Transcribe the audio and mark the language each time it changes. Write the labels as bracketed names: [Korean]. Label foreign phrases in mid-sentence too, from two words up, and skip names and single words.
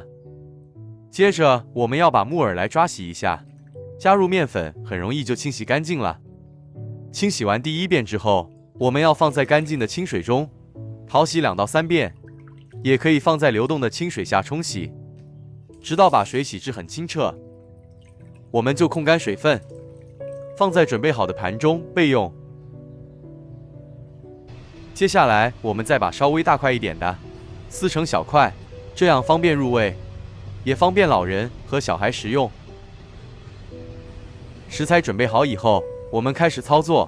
[Chinese] 接着我們要把木耳來抓洗一下，加入麵粉很容易就清洗乾淨了。清洗完第1遍之後，我們要放在乾淨的清水中淘洗2到3遍，也可以放在流动的清水下冲洗，直到把水洗至很清澈。我們就控乾水分，放在準備好的盤中備用。接下來我們再把稍微大塊一點的撕成小塊，這樣方便入味，也方便老人和小孩食用。食材準備好以後，我們開始操作。